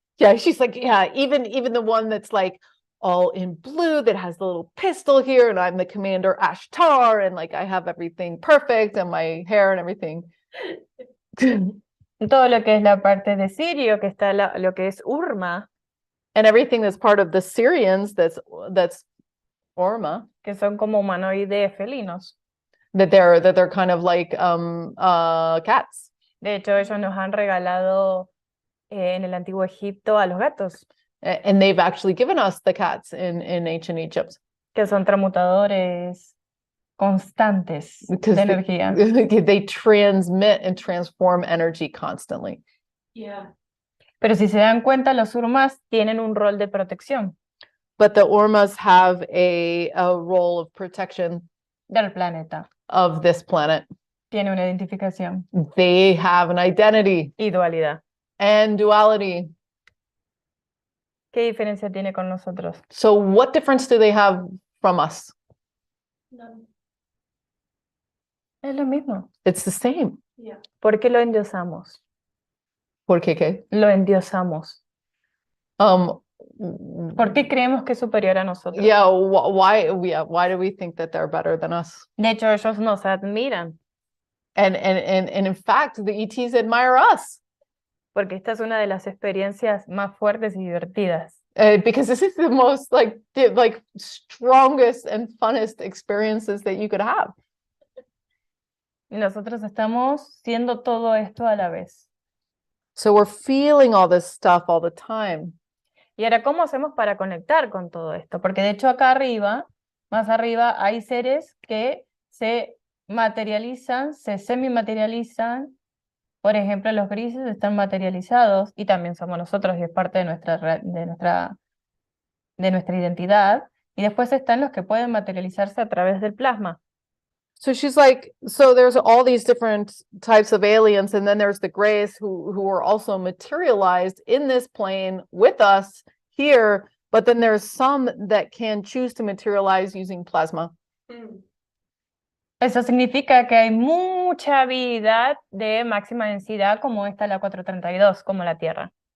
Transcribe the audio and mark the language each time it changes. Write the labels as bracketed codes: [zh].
[en] Yeah, she's like, yeah, even the one that's like all in blue that has the little pistol here, and I'm the commander Ashtar, and like I have everything perfect and my hair and everything. [es] todo lo que es la parte de Sirio, que está lo que es Urma, [en] And everything that's part of the Syrians, that's Orma, [es] que son como humanoides felinos. [en] that they're kind of like cats. [es] De hecho, ellos nos han regalado en el antiguo Egipto a los gatos, [en] And they've actually given us the cats in ancient Egypt. [es] que son transmutadores constantes [en] Because [es] de energía. [en] they transmit and transform energy constantly. Yeah. [es] Pero si se dan cuenta, los Urmas tienen un rol de protección [en] But the Ormas have a role of protection [es] del planeta. [en] of this planet. [es] Tiene una identificación [en] They have an identity [es] y dualidad. [en] and duality. [es] ¿Qué diferencia tiene con nosotros? [en] So what difference do they have from us? None. [es] Es lo mismo. [en] It's the same. Yeah. [es] ¿Por qué lo endiosamos? ¿Por qué qué? Lo endiosamos. ¿Por qué creemos que es superior a nosotros? [en] Yeah, why do we think that they're better than us? [es] De hecho, ellos nos admiran, [en] And in fact, the ETs admire us. [es] porque esta es una de las experiencias más fuertes y divertidas. [en] Because this is the most like strongest and funnest experiences that you could have. [es] Y nosotros estamos siendo todo esto a la vez. [en] So we're feeling all this stuff all the time. [es] Y ahora, ¿cómo hacemos para conectar con todo esto? Porque de hecho acá arriba, más arriba, hay seres que se materializan, se semimaterializan. Por ejemplo, los grises están materializados y también somos nosotros y es parte de nuestra identidad. Y después están los que pueden materializarse a través del plasma. [en] So she's like, so there's all these different types of aliens, and then there's the grays who are also materialized in this plane with us here, but then there's some that can choose to materialize using plasma. [es] Eso significa que hay mucha vida de máxima densidad como esta, la 432, como la Tierra.